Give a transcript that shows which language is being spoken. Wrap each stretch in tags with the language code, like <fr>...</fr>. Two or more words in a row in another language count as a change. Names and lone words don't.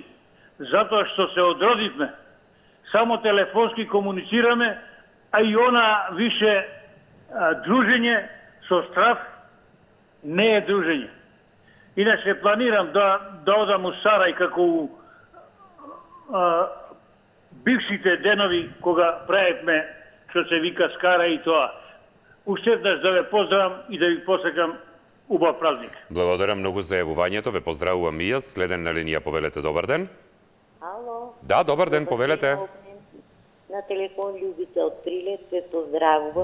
<mk>Зато што се одродитме, само телефонски комуницираме, а и она више дружење со страф не је дружење. Иначе планирам да одам у Сарај како у бившите денови кога праетме што се вика Скара и тоа. Уште да ве поздравам и да ви посекам убав празник. Благодарам многу за јавувањето, ве поздравувам и јас. Следен на линија, повелете, добар ден. Ало. Да, добар ден, повелете. На телефон Љубица од Прилеп, ве поздравувам.</mk>